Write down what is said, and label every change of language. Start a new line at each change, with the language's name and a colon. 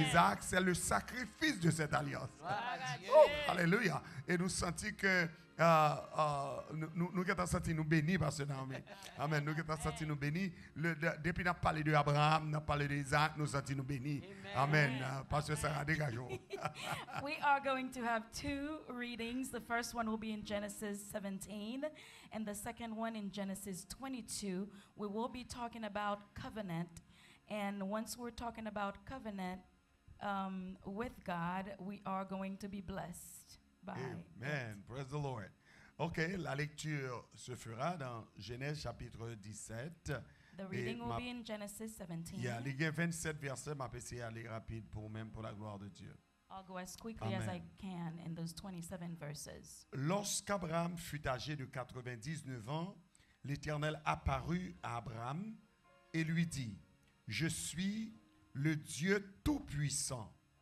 French: Isaac, c'est le sacrifice de cette alliance. Gloire à Dieu. Oh, alléluia. Et nous sentons que nous avons senti nous bénis par ce nom. Amen. Nous avons senti nous bénis. Depuis nous avons parlé d'Abraham, nous avons parlé d'Isaac, nous senti nous bénis. Amen. Parce que ça a dégagé.
English: We are going to have two readings. The first one will be in Genesis 17, and the second one in Genesis 22. We will be talking about covenant. And once we're talking about covenant with God, we are going to be blessed by Amen. Praise the Lord.
French: OK, la lecture se fera dans Genèse chapitre 17.
English: The reading will be in Genesis 17.
French: Il y a les 27 versets, ma PC aller rapide pour même pour la gloire de Dieu.
English: I'll go as quickly as I Amen. can in those 27 verses.
French: Lorsqu'Abraham fut âgé de 99 ans, l'Éternel apparut à Abraham et lui dit, je suis le Dieu Tout-Puissant.